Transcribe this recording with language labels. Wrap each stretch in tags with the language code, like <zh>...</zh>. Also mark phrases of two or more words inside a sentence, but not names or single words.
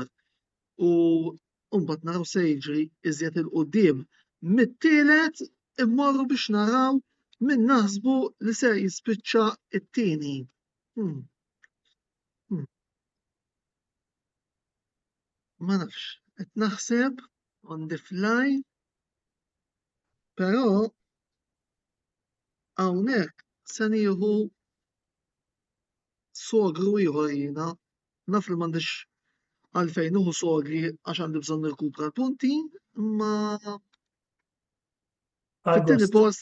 <mt>U mbagħad naraw se jiġri iżjed il-qudiem. Mit-tielet immorru biex naraw min naħsbu li se jispiċċa it-tieni. Ma nafx, qed naħseb</mt> <en>on the fly,</en> <mt>però hawnhekk se nieħu sogru ieħor jiena. Naf li m'għandix għalfejn nieħu sogri għax għandi bżonn nirkupra l-punti, ma fit-tieni post.</mt>